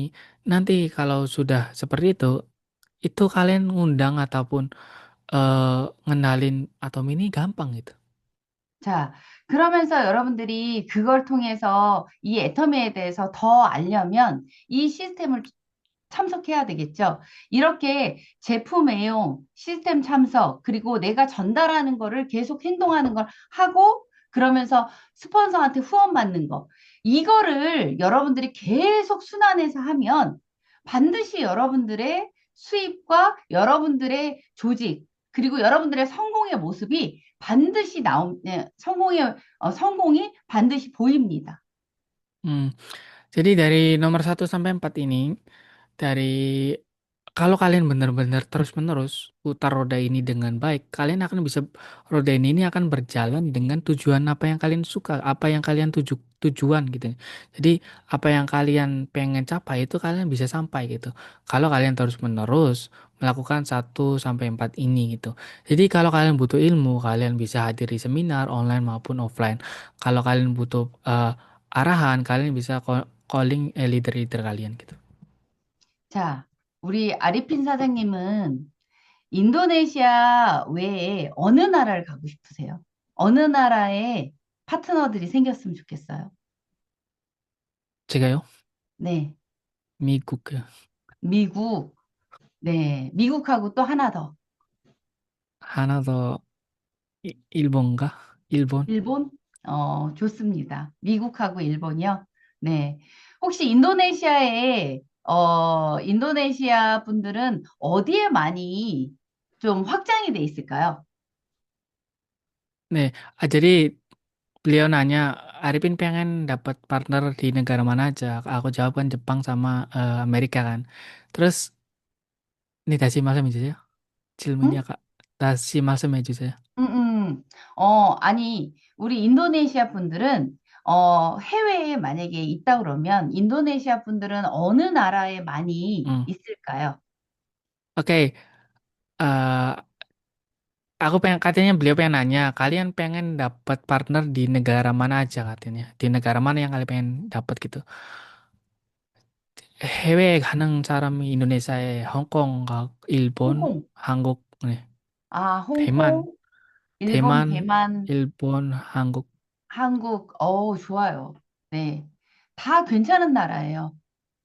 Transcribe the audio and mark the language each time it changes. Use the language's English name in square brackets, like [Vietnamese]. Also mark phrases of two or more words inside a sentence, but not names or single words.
[Indonesian] Nanti kalau sudah seperti itu kalian ngundang ataupun ngenalin Atomi ini gampang gitu. [Korean] 자, 그러면서 여러분들이 그걸 통해서 이 애터미에 대해서 더 알려면 이 시스템을 참석해야 되겠죠. 이렇게 제품 애용, 시스템 참석, 그리고 내가 전달하는 거를 계속 행동하는 걸 하고, 그러면서 스폰서한테 후원 받는 거. 이거를 여러분들이 계속 순환해서 하면 반드시 여러분들의 수입과 여러분들의 조직, 그리고 여러분들의 성공의 모습이 반드시 성공이 반드시 보입니다. [Indonesian] Hmm, jadi dari nomor 1 sampai 4 ini, dari kalau kalian benar-benar terus-menerus putar roda ini dengan baik, kalian akan bisa roda ini akan berjalan dengan tujuan apa yang kalian suka, apa yang kalian tujuan gitu. Jadi apa yang kalian pengen capai itu kalian bisa sampai gitu. Kalau kalian terus-menerus melakukan 1 sampai 4 ini gitu. Jadi kalau kalian butuh ilmu, kalian bisa hadir di seminar online maupun offline. Kalau kalian butuh arahan, kalian bisa calling leader-leader kalian gitu. [Korean] 자, 우리 아리핀 사장님은 인도네시아 외에 어느 나라를 가고 싶으세요? 어느 나라에 파트너들이 생겼으면 좋겠어요? 제가요? 네, 미국, 미국, 네, 미국하고 또 하나 더, 하나 더, 일본가? 일본? 일본? 좋습니다. 미국하고 일본이요? 네. 혹시 인도네시아 분들은 어디에 많이 좀 확장이 돼 있을까요? [Indonesian] Nih, jadi beliau nanya, Arifin pengen dapat partner di negara mana aja? Aku jawab kan Jepang sama Amerika kan. Terus, nih [Korean] 다시 말씀해 주세요. 질문이 응? 아까 다시 말씀해 주세요. 아니, 우리 인도네시아 분들은, 해외에 만약에 있다 그러면, 인도네시아 분들은 어느 나라에 많이 Hmm. 있을까요? [Indonesian] Oke, eh, aku pengen katanya beliau pengen nanya, kalian pengen dapat partner di negara mana aja katanya? Di negara mana yang kalian pengen dapat gitu? [Korean] 해외에 가는 사람이 인도네시아에 홍콩, 일본, 홍콩. 한국, 네. 아, 대만, 홍콩, 일본, 대만, 대만, 일본, 한국. 한국, 좋아요. 네. 다 괜찮은 나라예요. 그